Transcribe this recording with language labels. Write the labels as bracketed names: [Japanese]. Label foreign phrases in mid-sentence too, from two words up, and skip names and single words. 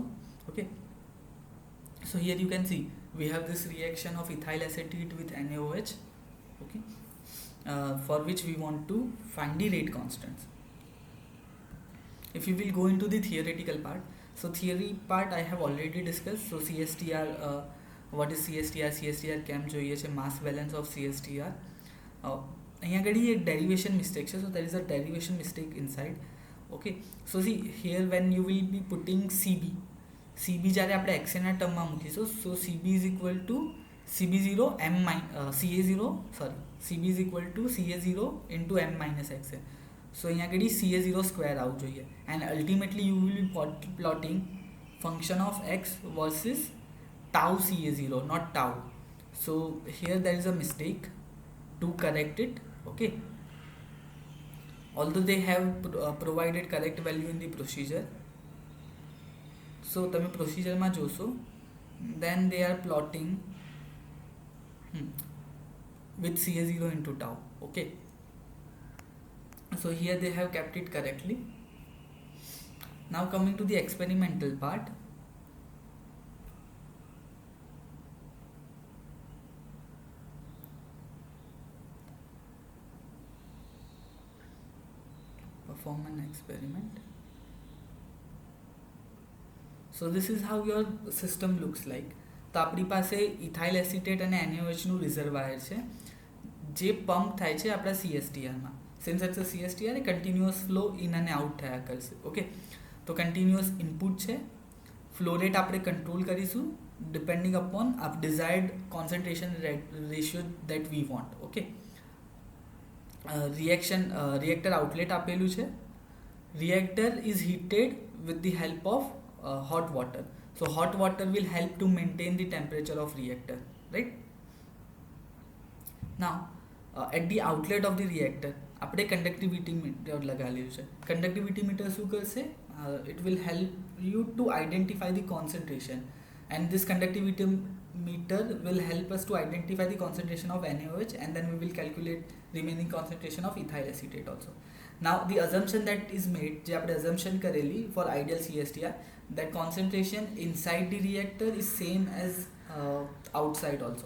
[English] Okay, so here you can see we have this reaction of ethyl acetate with NaOH. Okay, for which we want to find the rate constants. If you will go into the theoretical part, so theory part I have already discussed. So CSTR, what is CSTR? CSTR [Gujarati] કેમ જોઈએ છે, [English] mass balance of CSTR. [Gujarati] અહીંયા આગળ એક [English] derivation mistake છે, so there is a derivation mistake inside. Okay, so see here when you will be putting CB [Gujarati] જ્યારે આપણે XA ના ટર્મમાં મૂકીશું, [English] so CB is equal to CB0 CA0, sorry, CB is equal to CA0 into M minus XA. [Gujarati] So અહીંયા આગળ CA0 square આવવું જોઈએ, [English] and ultimately you will be plotting function of x versus tau CA0, not tau. So here there is a mistake, to correct it. Okay, although they have provided correct value in the procedure, so [Gujarati] તમે પ્રોસિજરમાં જોશો, [English] then they are plotting with CA0 into tau. Okay, so here they have kept it correctly. Now coming to the experimental part, perform an experiment. So this is how your system looks like. [Gujarati] તો આપણી પાસે ઇથાઇલ એસિટેટ અને NaOH નું રિઝર્વાયર છે જે પમ્પ થાય છે આપણા CSTRમાં. [English] since it's a CSTR, [Gujarati] એ [English] continuous flow in [Gujarati] અને આઉટ થયા કરશે. ઓકે, તો [English] continuous input [Gujarati] છે, [English] flow rate [Gujarati] આપણે કંટ્રોલ કરીશું [English] depending upon આપ desired concentration ratio that we want. [Gujarati] ઓકે, [English] reactor outlet [Gujarati] આપેલું છે. [English] reactor is heated with the help of hot water. So hot water will help to maintain the temperature of reactor, right? Now at the outlet of the reactor આપણે conductivity meter [Gujarati] લગાવેલું છે. [English] conductivity meter [Gujarati] શું કરશે? [English] it will help you to identify the concentration, and this conductivity meter will help us to identify the concentration of NaOH, and then we will calculate remaining concentration of ethyl acetate also. Now the assumption that is made, [Gujarati] જે આપણે assumption કરેલી [English] for ideal CSTR, that concentration inside the reactor is same as outside also.